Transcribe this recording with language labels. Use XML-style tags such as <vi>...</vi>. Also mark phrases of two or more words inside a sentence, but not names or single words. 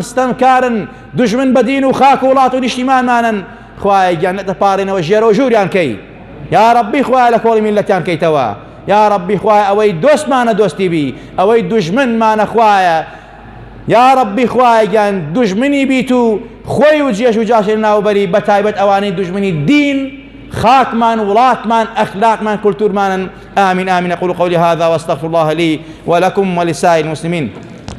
<ckb>ستەمکارن دوژمن بە دین و خاک و وڵات و نیشتیمانمانن خوایە گیان نەدەپارڕینەوە ژێرە و ژووریان کەی یا ڕەبی خوایە لە کۆڵی میلەتیان کەیتەوە یا ڕەبی خوایە ئەوەی دۆستمانە دۆستی بی ئەوەی دوژمنمانە خوایە یا ڕەبی خوایە گیان دوژمنی بیت و خۆی و جێش و جاشێ ناوبەری بە تایبەت ئەوانەی دوژمنی دین خاكمان ولاتمان أخلاقمان كلتورمان</ckb> <ar>آمين آمين أقول قولي هذا واستغفر الله لي ولكم ولسائر المسلمين</ar>